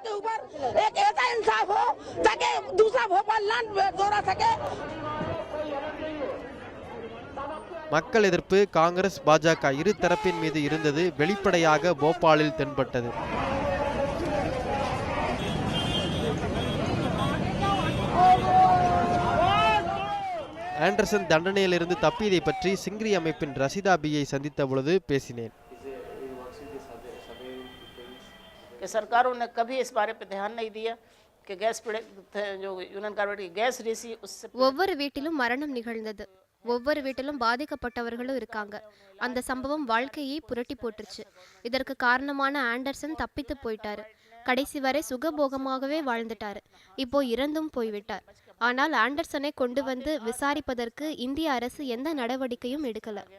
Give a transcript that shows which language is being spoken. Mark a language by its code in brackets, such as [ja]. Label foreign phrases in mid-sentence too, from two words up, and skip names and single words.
[ta] மக்கள் எதிர்ப்பு காங்கிரஸ் பாஜக இரு தரப்பின் மீது இருந்தது வெளிப்படையாக போபாலில் தென்பட்டது. ஆண்டர்சன் தண்டனையிலிருந்து தப்பியதை பற்றி சிங்கிரி அமைப்பின் ரசிதா பியை சந்தித்த பொழுது பேசினேன். [hi] सरकारों ने कभी इस बारे पे ध्यान नहीं दिया कि गैस पीड़ित जो यूनियन कार्बाइड की गैस रीसी उससे [ta] ஒவ்வொரு வீட்டிலும் மரணம் நிகழ்ந்தது. ஒவ்வொரு வீட்டிலும் பாதிக்கப்பட்டவர்களும் இருக்காங்க. அந்த சம்பவம் வாழ்க்கையை புரட்டி போட்டுருச்சு. இதற்கு காரணமான ஆண்டர்சன் தப்பித்து போயிட்டாரு. கடைசி வரை சுகபோகமாகவே வாழ்ந்துட்டாரு. இப்போ இறந்தும் போய்விட்டார். ஆனால் ஆண்டர்சனை கொண்டு வந்து விசாரிப்பதற்கு இந்திய அரசு எந்த நடவடிக்கையும் எடுக்கல.